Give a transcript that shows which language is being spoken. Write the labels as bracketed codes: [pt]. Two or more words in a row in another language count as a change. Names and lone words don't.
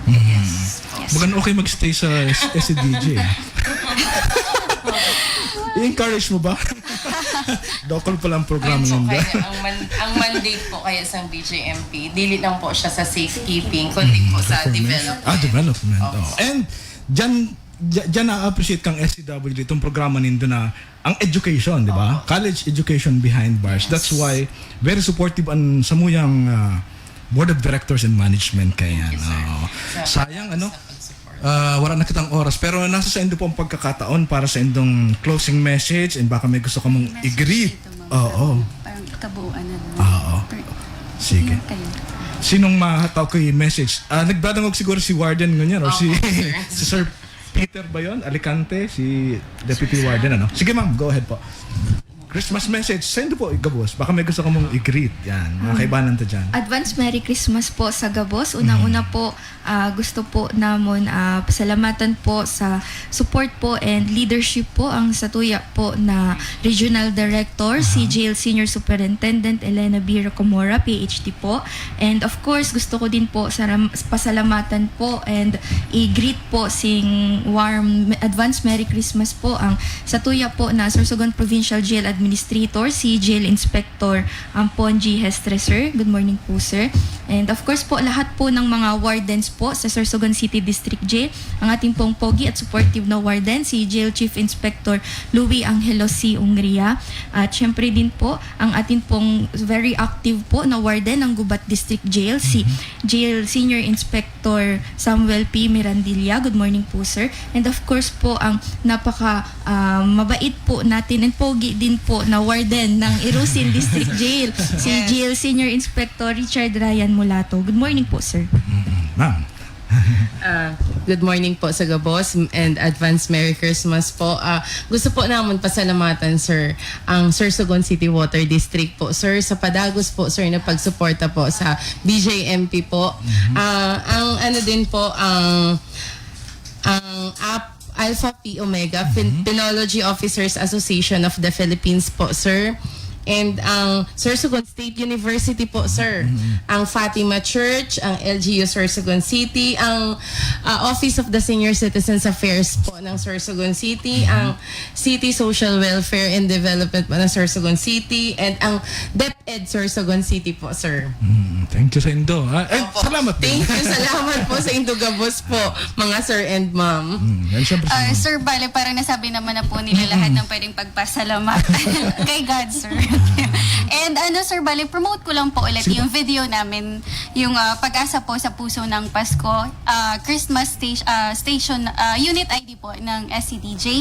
[en] Yes. [bik] Bagan okay magstay sa SCDJ. I-encourage mo ba? Dokol pala ang programa So, nila. kaya ang mandate po kaya sa BJMP, dili lang po siya sa safekeeping, kundi po sa development. Development. And dyan na-appreciate kang SCW itong programa nindo na ang education, di ba? [en] College education behind bars. That's why very supportive [bik] ang samuyang [en] board of directors and management kaya. [bik] Sayang wala na kitang oras pero nasa sa indo po ang pagkakataon para sa indong [en] closing message [bik] and baka may gusto ka mong i-greet. [tl] Parang kabuuan na naman. Sige. [bik] Sinong mahataw ko yung message? Nagdadangog siguro si Warden ngunyan or si Sir Peter ba yun? Alicante, si Deputy Warden, Sige ma'am, [en] go ahead po. Christmas message, send po Gabos. [bik] Baka may gusto ka mong i-greet. Yan, mga kaibanan ta dyan. [en] Advance Merry Christmas [bik] po sa Gabos. Unang-una po, gusto po namon pasalamatan po sa support po and leadership po ang satuya po na Regional Director, si Jail Senior Superintendent Elena B. Rocamora, PhD po. [en] And of course, [bik] gusto ko din po pasalamatan po and i-greet po sing [en] warm Advance Merry Christmas [bik] po ang satuya po na Sorsogon Provincial Jail Administrator, si Jail Inspector Ponji Hestreser. [en] Good morning po, sir. And of course [tl] po, lahat po ng mga wardens po sa Sorsogon City District Jail, ang ating pong pogi at supportive na warden, si Jail Chief Inspector Louie Angelo C. Ungria. At syempre din po, ang ating pong [en] very active [tl] po na warden ng Gubat District Jail, si Jail Senior Inspector Samuel P. [en] Mirandilla. Good morning po, sir. And of course [tl] po, ang napaka mabait po natin and pogi din po na warden ng Irusin District Jail, si Jail Senior Inspector Richard Ryan Mulato. [en] Good morning [tl] po, sir. [en] Ma'am. Good morning po [bik] sa Gabos [en] and advance Merry Christmas po. [bik] Gusto po naman pasalamatan, sir, ang Sorsogon City Water District po, sir, sa padagos po, sir, na pagsuporta po sa BJMP po. Ang din po, ang Alpha Pi Omega, Penology Officers Association of the Philippines po, sir. and ang Sorsogon State University po, sir. Ang Fatima Church, ang LGU Sorsogon City, ang Office of the Senior Citizens Affairs po ng Sorsogon City, ang City Social Welfare and Development po ng Sorsogon City, and ang DepEd Sorsogon City po, sir. [en] Thank you [bik] sa Indo. Salamat din. [en] Thank you, [bik] salamat po sa Indogabos po, mga [en] sir and ma'am. [tl] Yan, syempre, Sir, bale, parang nasabi naman na po nila lahat ng pwedeng pagpasalamat kay God, sir. And sir, bale, promote ko lang po ulit yung video namin, yung Pag-asa po sa Puso ng Pasko, Christmas Station Unit ID po ng SCDJ.